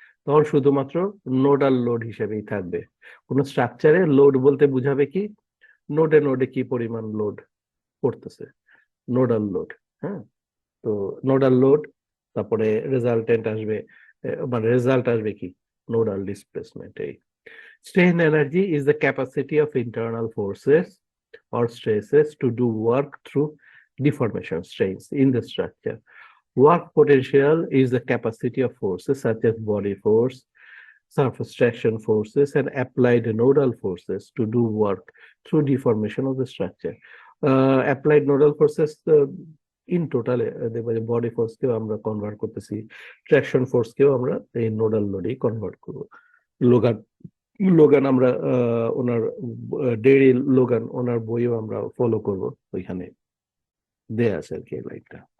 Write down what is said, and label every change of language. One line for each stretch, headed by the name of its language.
Bangla: তখন শুধুমাত্র nodal load হিসেবেই থাকবে। কোন স্ট্রাকচারে লোড বলতে বুঝাবে কি, নোডে নোডে কি পরিমাণ লোড পড়তেছে, নোডাল লোড। হ্যাঁ, তো নোডাল লোড, তারপরে রেজাল্টেন্ট আসবে, মানে রেজাল্ট আসবে কি, nodal displacement.
English: Strain energy is the capacity of internal forces or stresses to do work through deformation strains in the structure. Work potential is the capacity of forces such as body force, surface traction forces, and applied nodal forces to do work through deformation of the structure.
Bangla: Applied nodal forces in total দেখবো যে body ফোর্সকেও আমরা convert করতেছি, traction ফোর্সকেও আমরা এই nodal লোডেই convert করবো। Logan আমরা ওনার dairy Logan ওনার বইও আমরা ফলো করব, ওইখানে দেয়া আছে আর কি লাইনটা।